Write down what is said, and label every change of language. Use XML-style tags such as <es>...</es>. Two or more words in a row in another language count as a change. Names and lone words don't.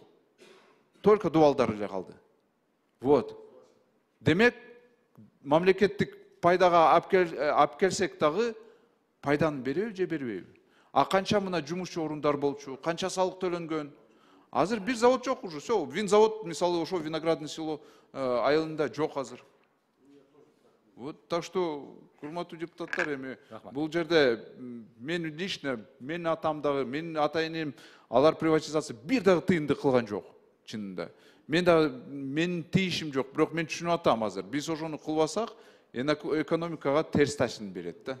<ky>Только дубалдар эле калды.</ky> <ru>Вот.</ru> <ky>Демек, мамлекеттик пайдага алып келсек дагы пайданы береби же бербейби? А канча мына жумушчу орундар болчу, канча салык төлөнгөн? Азыр бир завод жок уже. Все, вин завод, мисалы, ошо Виноградный село айылында жок азыр.</ky> <ru>Вот, так что,</ru> <ky>урматтуу депутаттар, эми бул жерде мен лично, мен атам дагы, мен ата-энем алар приватизация бир дагы тыйынды кылган жок, чынында. Мен дагы менин тийишим жок, бирок мен түшүнүп атам азыр. Биз ошону кылбасак, экономикага терс таасирин берет да.</ky>